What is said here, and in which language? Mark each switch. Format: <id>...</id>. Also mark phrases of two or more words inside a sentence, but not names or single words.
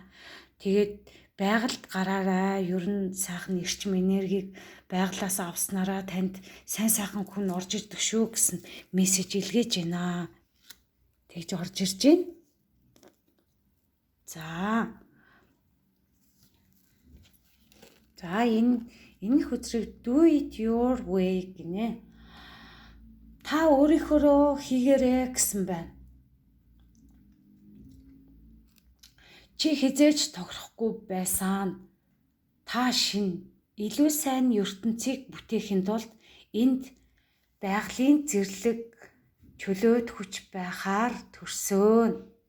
<mn>Тэгээд байгальд гараарай. Ер нь сайхан эрчим энергийг байгалаас авснараа танд сайн сайхан хүн орж ирдэг шүү гэсэн мессеж илгээж байна. Тэгж орж ирж байна. За энэ хүзрийг</mn> <en>do it your way</en> <mn>гинэ. Та өөрийнхөө хийгээрэй гэсэн байна. Чи хизээж тохирохгүй байсан. Та шинэ илүү сайн ертөнцийг бүтээхийн тулд энд байгалийн зэрлэг чөлөөт хүч байхаар төрсөн.</mn>